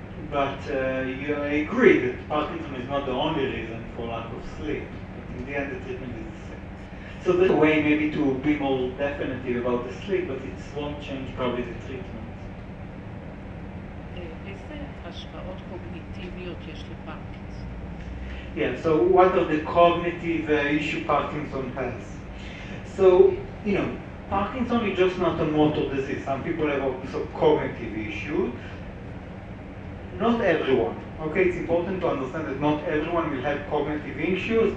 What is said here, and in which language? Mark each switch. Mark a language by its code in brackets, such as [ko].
[en] But I agree that Parkinson is not the only reason for lack of sleep. But in the end, the treatment is the same. So there's a way maybe to be more definitive about the sleep, but it won't change probably the treatment. [he] איזה השפעות קוגניטיביות יש לפרקינסון? [en] Yeah, so what are the cognitive issue Parkinson has? So, Parkinson is just not a motor disease. Some people have also cognitive issues. Not everyone. Okay, it's important to understand that not everyone will have cognitive issues.